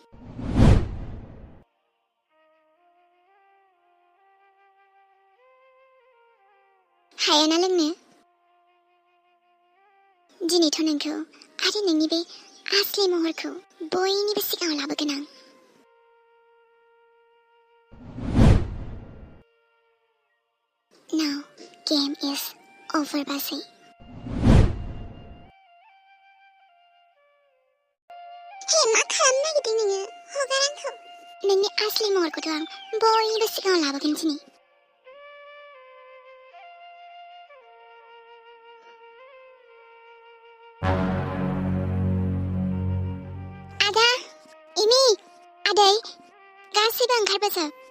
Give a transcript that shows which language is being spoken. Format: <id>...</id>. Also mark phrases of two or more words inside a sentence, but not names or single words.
<brx>हायाना लोंनो दिनैथ' नोंखौ आरो नोंनि बे आसलि महरखौ बयनिबो सिगाङाव लाबोगोन आं</brx> <en>Now game is over</en> <brx>बाजै हे मा खालामनो नागिरदों नोङो हगार आंखौ नोंनि आसलि महरखौथ' आं बयनिबो सिगाङाव लाबोगोन दिनै आदा इमि आदै गासैबो ओंखारबोजोब</brx>